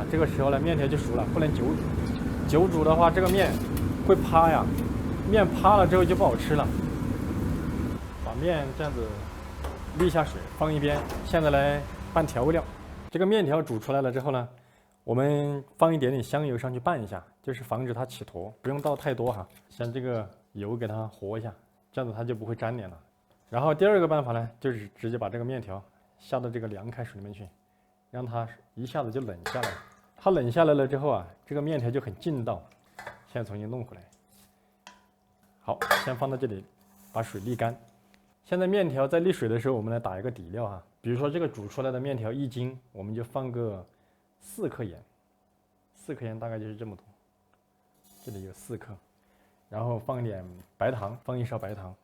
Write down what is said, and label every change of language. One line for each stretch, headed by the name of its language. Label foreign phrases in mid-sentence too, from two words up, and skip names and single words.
Chinese: 這個時候呢面條就熟了，不能久煮。久煮的話，這個面會趴呀，面趴了之後就不好吃了。把面這樣子瀝下水，放一邊。現在來拌調味料。這個面條煮出來了之後呢，我們放一點點香油上去拌一下，就是防止它起坨，不用倒太多像這個油給它和一下，這樣子它就不會粘連了。然後第二個辦法呢，就是直接把這個面條下到這個涼開水裡面去，讓它一下子就冷下來。它冷下來了之後這個面條就很勁道。現在重新弄回來。好，先放到這裡，把水瀝乾。現在面條在瀝水的時候，我們來打一個底料比如說這個煮出來的面條1斤，我們就放個4克鹽，4克鹽大概就是這麼多，這裡有4克，然後放一點白糖，放1勺白糖。